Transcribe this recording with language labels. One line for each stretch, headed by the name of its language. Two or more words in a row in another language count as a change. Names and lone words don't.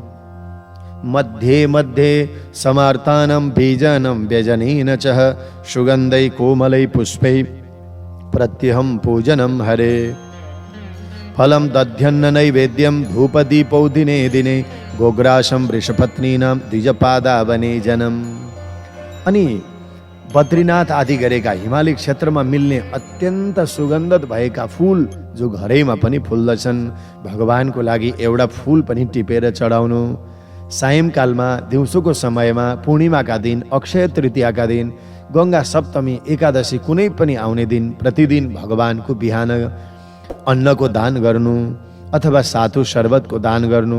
Sanskrit: मध्ये मध्ये समार्तानं बीजनं व्यजनेन च, सुगन्धै कोमलै पुष्पै प्रत्यहं पूजनं हरे। फलं दध्यन्न नैवेद्यं धूपदीपौ दिने दिने, गोग्रासं वृषपत्नीनां द्विजपादावने जनम।
Nepali: अनि बद्रीनाथ आदि गरेका हिमालय क्षेत्रमा मिल्ने अत्यन्त सुगन्धित भएका फूल जो घरैमा पनि फुल्दछन्, भगवानको लागि एउटा फूल पनि टिपेर चढाउनु। सायंकालमा, दिउँसोको समयमा, पूर्णिमाका दिन, अक्षय तृतीयाका दिन, गंगा सप्तमी, एकादशी कुनै पनि आउने दिन प्रतिदिन भगवानको बिहान अन्नको दान गर्नु अथवा सातु शरबतको दान गर्नु।